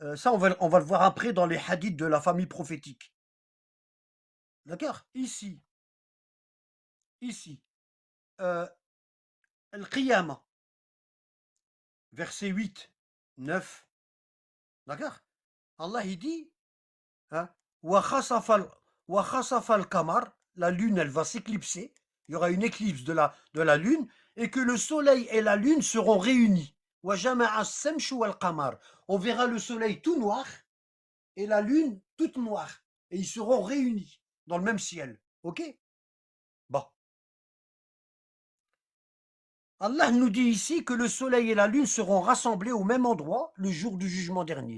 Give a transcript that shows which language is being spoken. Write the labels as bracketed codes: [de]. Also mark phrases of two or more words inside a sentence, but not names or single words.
[fr] Ça, on va le voir après dans les hadiths de la famille prophétique. D'accord? Ici, euh, Al-Qiyamah, verset 8, 9. D'accord? Allah, il dit, hein, [ar] وخسف وخسف القمر, [fr] la lune, elle va s'éclipser. Il y aura une éclipse de la lune, et que le soleil et la lune seront réunis. [ar] وجمع الشمس والقمر. [fr] On verra le soleil tout noir et la lune toute noire. Et ils seront réunis dans le même ciel. Ok? Bon. Allah nous dit ici que le soleil et la lune seront rassemblés au même endroit le jour du jugement dernier.